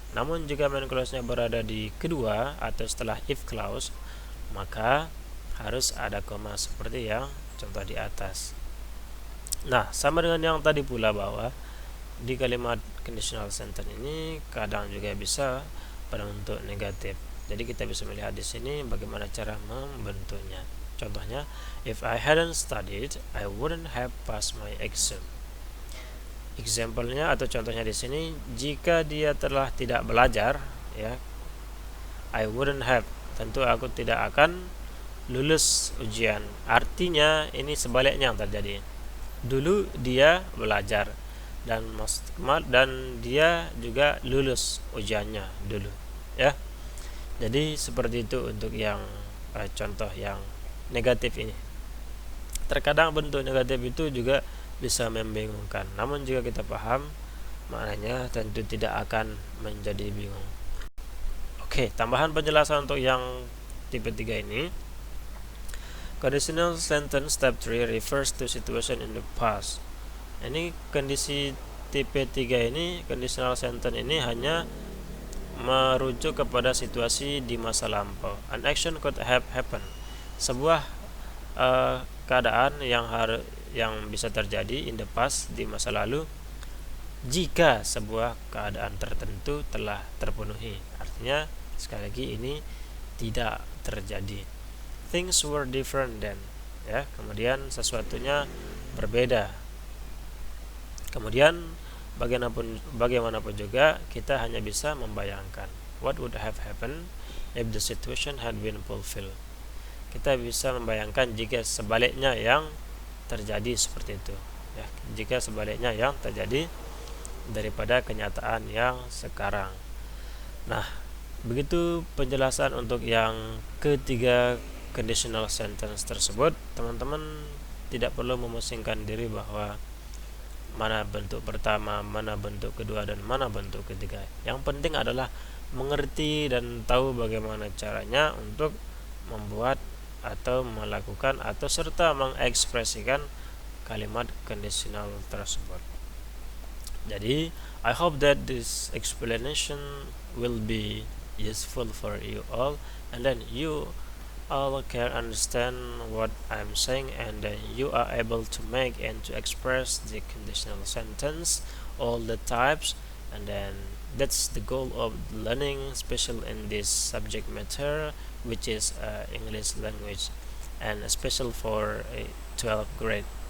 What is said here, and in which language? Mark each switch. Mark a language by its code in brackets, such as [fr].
[id] Namun jika main clause-nya berada di kedua atau setelah if clause, maka harus ada koma seperti yang contoh di atas. Nah, sama dengan yang tadi pula bahwa di kalimat conditional sentence ini kadang juga bisa berbentuk negatif. Jadi kita bisa melihat di sini bagaimana cara membentuknya. [en] Contohnya, if I hadn't studied, I wouldn't have passed my exam. [id] Example-nya atau contohnya di sini, jika dia telah tidak belajar, ya, [en] I wouldn't have, [id] tentu aku tidak akan lulus ujian. Artinya ini sebaliknya yang terjadi. Dulu dia belajar dan dia juga lulus ujiannya dulu, ya. Jadi seperti itu untuk yang contoh yang negatif ini. Terkadang bentuk negatif itu juga bisa membingungkan. Namun jika kita paham maknanya, tentu tidak akan menjadi bingung. Oke, tambahan penjelasan untuk yang tipe 3 ini. [en] Conditional sentence step 3 refers to situation in the past. [id] Ini kondisi tipe 3 ini, conditional sentence ini hanya merujuk kepada situasi di masa lampau. [en] An action could have happened. [id] Sebuah keadaan yang bisa terjadi [en] in the past, [id] di masa lalu, jika sebuah keadaan tertentu telah terpenuhi. Artinya sekali lagi ini tidak terjadi. [en] Things were different then, ya. [id] Kemudian sesuatunya berbeda. Kemudian bagaimanapun juga kita hanya bisa membayangkan [en] what would have happened if the situation had been fulfilled. [id] Kita bisa membayangkan jika sebaliknya yang terjadi seperti itu, ya. Jika sebaliknya yang terjadi daripada kenyataan yang sekarang. Nah, begitu penjelasan untuk yang ketiga conditional sentence tersebut. Teman-teman tidak perlu memusingkan diri bahwa mana bentuk pertama, mana bentuk kedua, dan mana bentuk ketiga. Yang penting adalah mengerti dan tahu bagaimana caranya untuk membuat atau melakukan atau serta mengekspresikan kalimat conditional tersebut. [en] Jadi, I hope that this explanation will be useful for you all, and then you all can understand what I'm saying, and then you are able to make and to express the conditional sentence, all the types, and then that's the goal of learning, especially in this subject matter, which is English language, and especially for a 12th grade.